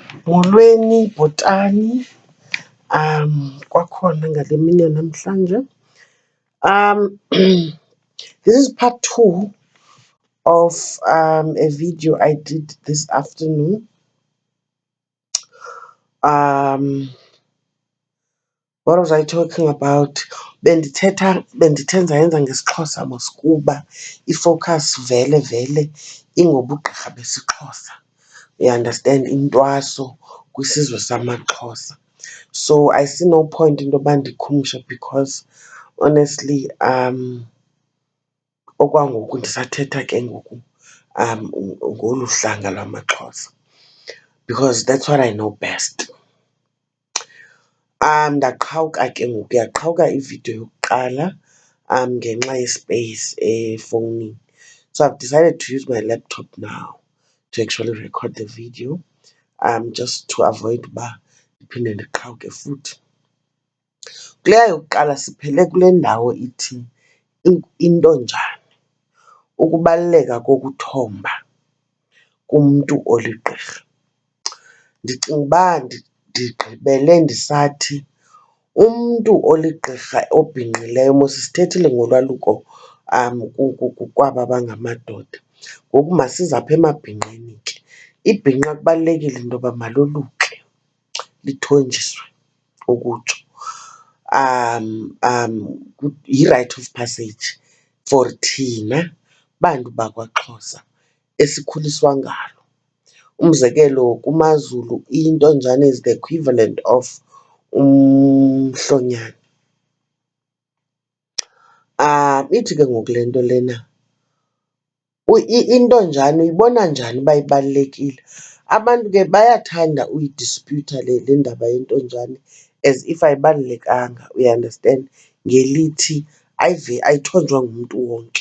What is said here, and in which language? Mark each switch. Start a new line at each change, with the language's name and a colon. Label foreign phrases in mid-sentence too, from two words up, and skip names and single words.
Xhosa: Molweni bhotani, kwakhona ngale mini yanamhlanje.
English: This is part 2 of a video I did this afternoon. What was I talking about?
Xhosa: Bendithenza yenza ngesiXhosa mos kuba ifocus vele ingobugqirha besiXhosa.
English: You understand,
Xhosa: intwaso kwisizwe samaXhosa.
English: So I see no point into
Xhosa: yoba ndikhumshe
English: because honestly
Xhosa: okwangoku ndisathetha ke ngoku ngolu hlanga lwamaXhosa
English: because that's what I know best.
Xhosa: Ndaqhawuka ke ngoku, yaqhawuka ividiyo yokuqala ngenxa yespace efowunini.
English: So I've decided to use my laptop now to actually record the video, just to avoid
Xhosa: uba ndiphinde ndiqhawuke futhi. Kuleya yokuqala siphele kule ndawo ithi intonjane, ukubaluleka kokuthomba kumntu oligqirha. Ndicinga uba ndigqibele ndisathi umntu oligqirha obhinqileyo, mos sithethile ngolwaluko kwaba bangamadoda. Ngoku masize apha emabhinqeni ke. Ibhinqa kubalulekile into yoba maloluke, lithonjiswe ukutsho. Yi-
English: rite of passage for
Xhosa: thina bantu bakwaXhosa esikhuliswa ngalo. Umzekelo, kumaZulu intonjane
English: is the equivalent of
Xhosa: umhlonyana. Ithi ke ngoku le nto lena, intonjane uyibona njani uba ibalulekile? Abantu ke bayathanda uyidisputha le ndaba yentonjane
English: as if
Xhosa: ayibalulekanga, uyaunderstand, ngelithi ayithonjwa ngumntu wonke.